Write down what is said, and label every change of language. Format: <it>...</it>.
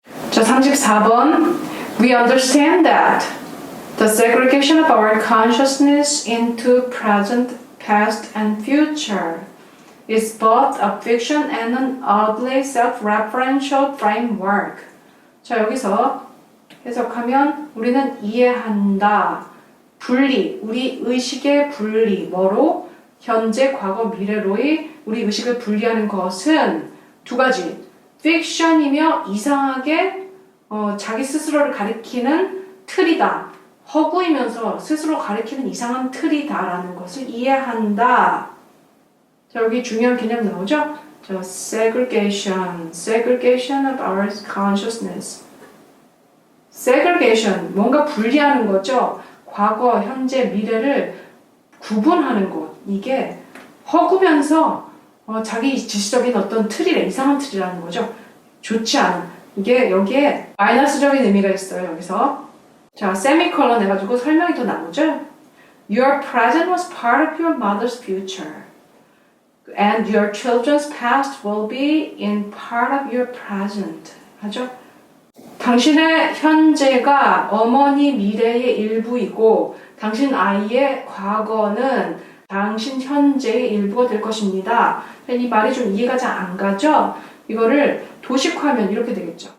<ko>자, 34번.</ko> <en>We understand that the segregation of our consciousness into present, past, and future is both a fiction and an oddly self-referential framework.</en> <ko>자, 여기서 해석하면 우리는 이해한다. 분리, 우리 의식의 분리. 뭐로? 현재, 과거, 미래로의 우리 의식을 분리하는 것은 두 가지. 픽션이며 이상하게 자기 스스로를 가리키는 틀이다. 허구이면서 스스로 가리키는 이상한 틀이다라는 것을 이해한다. 자, 여기 중요한 개념 나오죠?</ko> <en>자, segregation of our consciousness.</en> <ko>segregation, 뭔가 분리하는 거죠. 과거, 현재, 미래를 구분하는 것. 이게 허구면서 자기 지시적인 어떤 틀이래, 이상한 틀이라는 거죠. 좋지 않은. 이게 여기에 마이너스적인 의미가 있어요. 여기서. 자, 세미콜론 해가지고 설명이 더 나오죠.</ko> <en>Your present was part of your mother's future. And your children's past will be in part of your present.</en> <ko>하죠? 당신의 현재가 어머니 미래의 일부이고 당신 아이의 과거는 당신 현재의 일부가 될 것입니다. 이 말이 좀 이해가 잘 안 가죠? 이거를 도식화하면 이렇게 되겠죠.</ko>